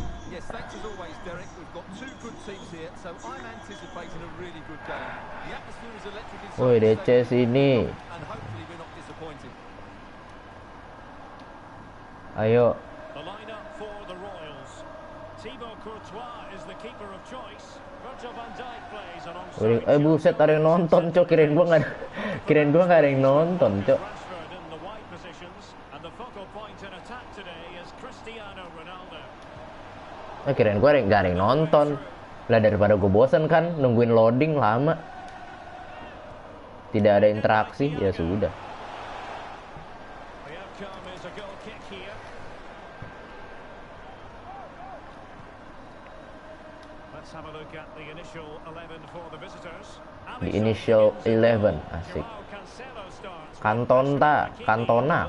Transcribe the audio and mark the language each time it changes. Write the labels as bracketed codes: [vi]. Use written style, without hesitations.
[en] Yes, thanks as always, Derek. We've got two good teams here, so I'm anticipating a really good game. The atmosphere is electric inside. [id] Woi, DC sini. [en] And hopefully we're not disappointed. [id] Ayo. [en] The lineup for the Royals. Thibaut Courtois is the keeper of choice. Virgil van Dijk plays alongside. [id] Buset, ada yang nonton, Cok. Kirain gua nggak ada yang nonton, Cok. [en] Rashford in the wide positions, and the focal point in attack today is Cristiano Ronaldo. [id] Kirain gua nggak ada yang nonton. Lah, daripada gue bosan kan nungguin loading lama. Tidak ada interaksi, ya sudah. [en] The outcome is a goal kick here. Let's have a look at the initial 11 for the visitors. The initial 11, asik. Joao Cancelo starts. Cantona.